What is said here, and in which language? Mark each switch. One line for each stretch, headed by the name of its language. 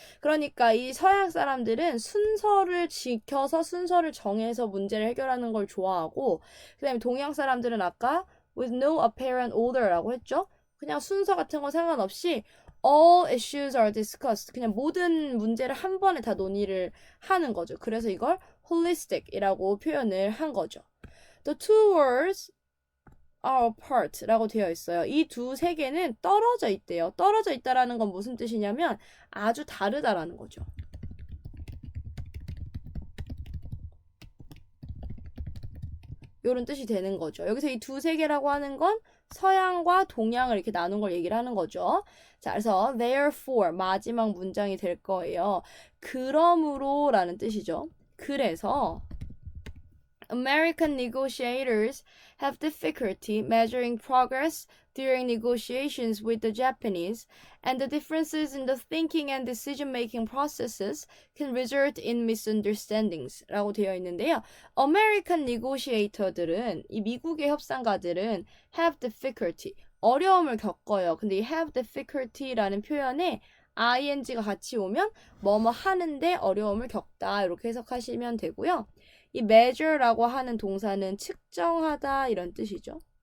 Korean: 그러니까 이 서양 사람들은 순서를 지켜서 순서를 정해서 문제를 해결하는 걸 좋아하고 그 다음에 동양 사람들은 아까
English: with no apparent order
Korean: 라고 했죠. 그냥 순서 같은 거 상관없이
English: all issues are discussed.
Korean: 그냥 모든 문제를 한 번에 다 논의를 하는 거죠. 그래서 이걸 holistic이라고 표현을 한 거죠.
English: The two words are apart
Korean: 라고 되어 있어요. 이 두 세계는 떨어져 있대요. 떨어져 있다라는 건 무슨 뜻이냐면 아주 다르다라는 거죠. 이런 뜻이 되는 거죠. 여기서 이 두 세계라고 하는 건 서양과 동양을 이렇게 나눈 걸 얘기를 하는 거죠. 자, 그래서 therefore 마지막 문장이 될 거예요. 그러므로 라는 뜻이죠. 그래서
English: American negotiators have difficulty measuring progress during negotiations with the Japanese, and the differences in the thinking and decision-making processes can result in misunderstandings
Korean: 라고 되어 있는데요. American negotiator들은, 이 미국의 협상가들은
English: have difficulty,
Korean: 어려움을 겪어요. 근데 이 have difficulty라는 표현에 ing가 같이 오면 뭐뭐 하는데 어려움을 겪다 이렇게 해석하시면 되고요. 이 measure라고 하는 동사는 측정하다 이런 뜻이죠.